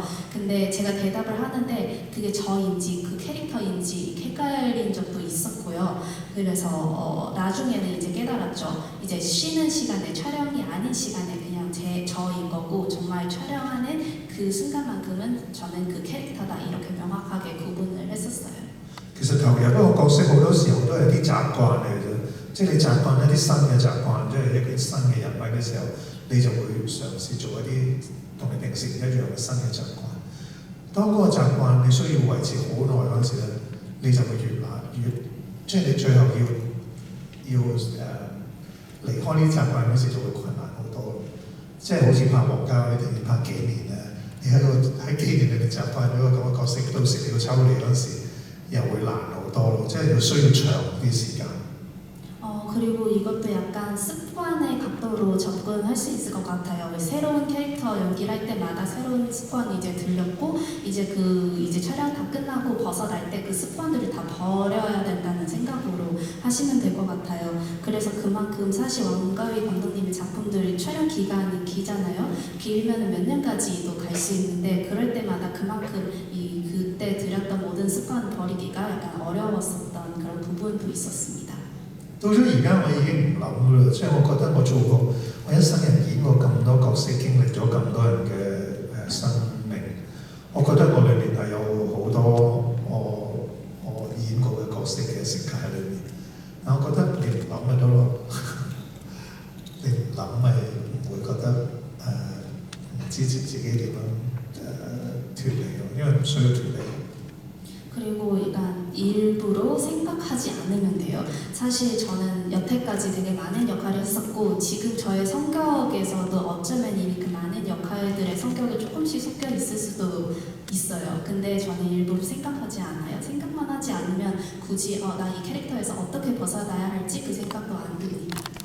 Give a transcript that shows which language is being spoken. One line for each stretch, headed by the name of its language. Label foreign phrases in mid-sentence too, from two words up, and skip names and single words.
Korean: 근데 제가 대답을 하는데 그게 저인지 그 캐릭터인지 헷갈린 적도 있었고요. 그래서 나중에는 이제 깨달았죠. 이제 쉬는 시간에 촬영이 아닌 시간에 그냥 저인 거고 정말 촬영하는 그 순간만큼은 저는 그 캐릭터다 이렇게 명확하게 구분을 했었어요.
Cantonese: 其實投入一個角色好多時候都係啲習慣嚟嘅啫，即係你習慣一啲新嘅習慣，即係一個新嘅人物嘅時候，你就會嘗試做一啲同你平時唔一樣嘅新嘅習慣。當嗰個習慣你需要維持好耐嗰陣時咧，你就會越難越，即係你最後要離開呢啲習慣嗰時就會困難好多。即係好似拍王家衛電影拍幾年咧，你喺幾年裏面習慣咗個咁嘅角色，到時你要抽離嗰陣時又會難好多咯，即係要需要長啲時間。
Korean: 그리고 이것도 약간 습관의 각도로 접근할 수 있을 것 같아요. 새로운 캐릭터 연기를 할 때마다 새로운 습관이 이제 들렸고, 이제 촬영 다 끝나고 벗어날 때 그 습관들을 다 버려야 된다는 생각으로 하시면 될 것 같아요. 그래서 그만큼 사실 왕가위 감독님의 작품들 촬영 기간이 길잖아요. 길면 몇 년까지도 갈 수 있는데, 그럴 때마다 그만큼 그때 들였던 모든 습관을 버리기가 약간 어려웠었던 그런 부분도 있었습니다.
Cantonese: 到咗而家我已經唔諗噶啦，即係我覺得我做過，我一生人演過咁多角色，經歷咗咁多人嘅生命，我覺得我裏面係有好多我演過嘅角色嘅色卡喺裏面。但我覺得你唔諗咪得咯，你唔諗咪唔會覺得唔知自己點樣脱離咯，因為唔需要脱離。
Korean: 그리고 약간 일부러 생각하지 않으면 돼요. 사실 저는 여태까지 되게 많은 역할을 했었고, 지금 저의 성격에서도 어쩌면 이미 그 많은 역할들의 성격이 조금씩 섞여 있을 수도 있어요. 근데 저는 일부러 생각하지 않아요. 생각만 하지 않으면 굳이 나 이 캐릭터에서 어떻게 벗어나야 할지 그 생각도 안 듭니다.